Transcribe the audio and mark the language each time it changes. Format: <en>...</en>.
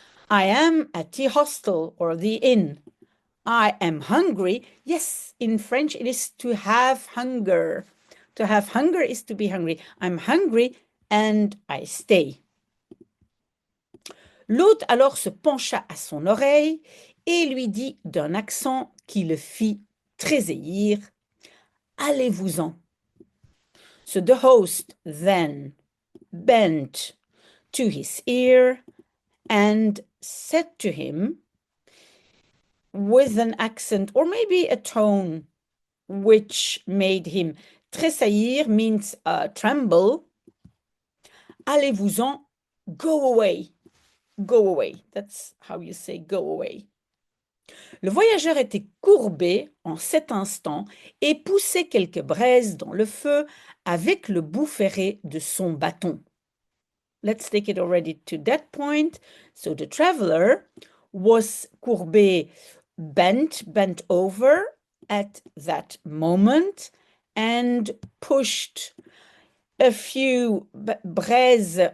<en>I am at the hostel or the inn. I am hungry. Yes, in French it is to have hunger. To have hunger is to be hungry. I'm hungry and I stay.</en> <fr>L'hôte alors se pencha à son oreille et lui dit d'un accent qui le fit tressaillir, « Allez-vous-en ».</fr> <en>So the host then bent to his ear and said to him with an accent or maybe a tone which made him tressaillir means tremble.</en> <fr>Allez-vous-en,</fr> <en>go away. Go away. That's how you say go away.</en> <fr>Le voyageur était courbé en cet instant et poussait quelques braises dans le feu avec le bout ferré de son bâton.</fr> <en>Let's take it already to that point. So the traveler was courbé, bent over at that moment and pushed a few braises.</en>